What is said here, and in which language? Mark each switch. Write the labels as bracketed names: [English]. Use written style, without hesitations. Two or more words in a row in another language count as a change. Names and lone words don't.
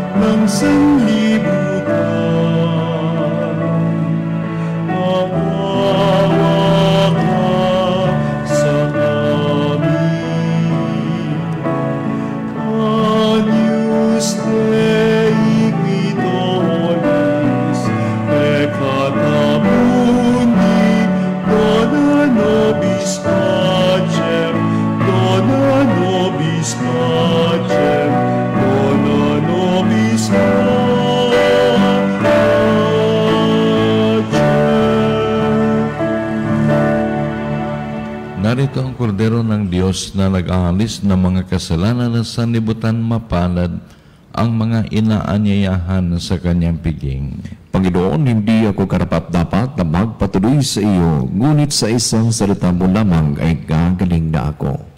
[Filipino] ng sanlibutan. Maawa ka sa amin. [Latin] Agnus Dei Quitoris, peccata mundi, dona nobis pacem, dona nobis pacem, dona nobis pacem. [Filipino] Narito ang kordero ng Diyos na nag-aalis ng mga kasalanan ng sanlibutan. Mapalad ang mga inaanyayahan sa kanyang piging. Panginoon, hindi ako karapat-dapat na magpatuloy sa iyo, ngunit sa isang salita mo lamang ay gagaling na ako.